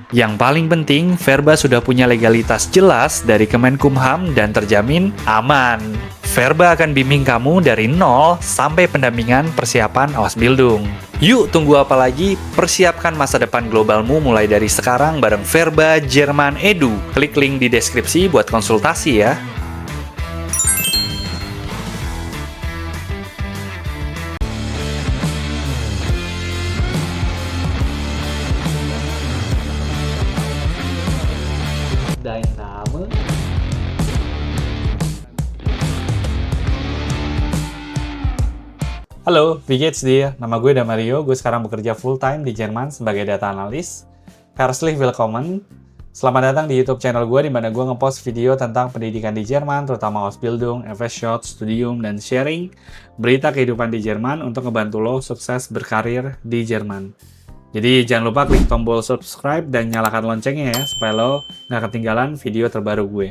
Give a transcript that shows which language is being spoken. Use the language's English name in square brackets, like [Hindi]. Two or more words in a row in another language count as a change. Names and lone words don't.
[Indonesian] Yang paling penting, Verba sudah punya legalitas jelas dari Kemenkumham dan terjamin aman. Verba akan bimbing kamu dari nol sampai pendampingan persiapan Ausbildung. Yuk, tunggu apa lagi? Persiapkan masa depan globalmu mulai dari sekarang bareng Verba Jerman Edu. Klik link di deskripsi buat konsultasi ya. [German] Dein Name? Halo, wie geht's dir? [Indonesian] Nama gue Damario, gue sekarang bekerja full-time di Jerman sebagai data analis. [German] Herzlich willkommen. [Indonesian] Selamat datang di YouTube channel gue, di mana gue ngepost video tentang pendidikan di Jerman, terutama Ausbildung, FS Studium, dan sharing berita kehidupan di Jerman untuk ngebantu lo sukses berkarir di Jerman. Jadi jangan lupa klik tombol subscribe dan nyalakan loncengnya ya, supaya lo nggak ketinggalan video terbaru gue.